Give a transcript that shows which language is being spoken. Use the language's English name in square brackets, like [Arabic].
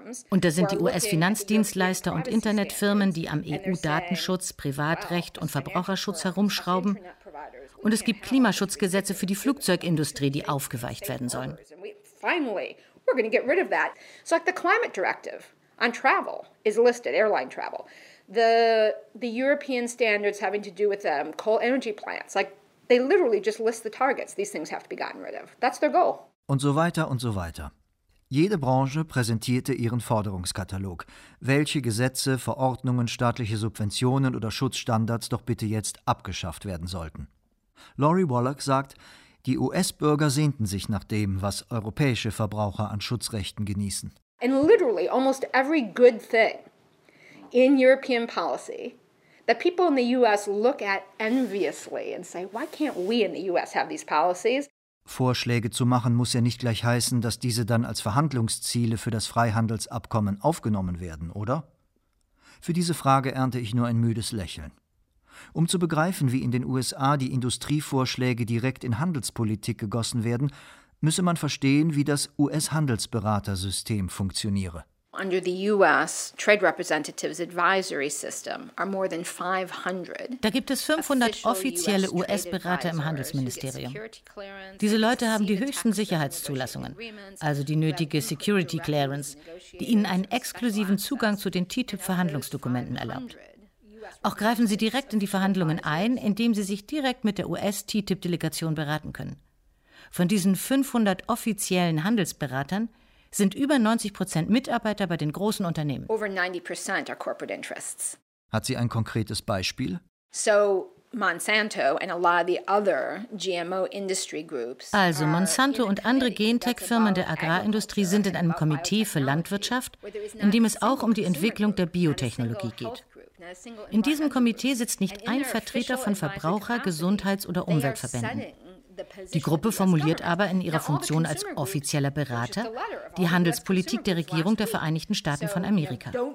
[German] Und da sind die US-Finanzdienstleister und Internetfirmen, die am EU-Datenschutz, Privatrecht und Verbraucherschutz herumschrauben. Und es gibt Klimaschutzgesetze für die Flugzeugindustrie, die aufgeweicht werden sollen. [English] We're going to get rid of that. So like the climate directive on travel is listed, airline travel. The European standards having to do with coal energy plants, like they literally just list the targets. These things have to be gotten rid of. That's their goal. [German] Und so weiter und so weiter. Jede Branche präsentierte ihren Forderungskatalog, welche Gesetze, Verordnungen, staatliche Subventionen oder Schutzstandards doch bitte jetzt abgeschafft werden sollten. Laurie Wallach sagt, die US-Bürger sehnten sich nach dem, was europäische Verbraucher an Schutzrechten genießen. [English] And literally almost every good thing in European policy that people in the US look at enviously and say, why can't we in the US have these policies? [German] Vorschläge zu machen muss ja nicht gleich heißen, dass diese dann als Verhandlungsziele für das Freihandelsabkommen aufgenommen werden, oder? Für diese Frage ernte ich nur ein müdes Lächeln. Um zu begreifen, wie in den USA die Industrievorschläge direkt in Handelspolitik gegossen werden, müsse man verstehen, wie das US-Handelsberatersystem funktioniere. [English] Under the US Trade Representatives Advisory System are more than 500. [German] Da gibt es 500 offizielle US-Berater im Handelsministerium. Diese Leute haben die höchsten Sicherheitszulassungen, also die nötige Security Clearance, die ihnen einen exklusiven Zugang zu den TTIP-Verhandlungsdokumenten erlaubt. Auch greifen sie direkt in die Verhandlungen ein, indem sie sich direkt mit der US-TTIP-Delegation beraten können. Von diesen 500 offiziellen Handelsberatern sind über 90% Mitarbeiter bei den großen Unternehmen. [English] Over 90% are corporate interests. [German] Hat sie ein konkretes Beispiel? [English] So Monsanto and a lot of the other GMO industry groups. [German] Also Monsanto und andere Gentech-Firmen der Agrarindustrie sind in einem Komitee für Landwirtschaft, in dem es auch um die Entwicklung der Biotechnologie geht. In diesem Komitee sitzt nicht ein Vertreter von Verbraucher-, Gesundheits- oder Umweltverbänden. Die Gruppe formuliert aber in ihrer Funktion als offizieller Berater die Handelspolitik der Regierung der Vereinigten Staaten von Amerika.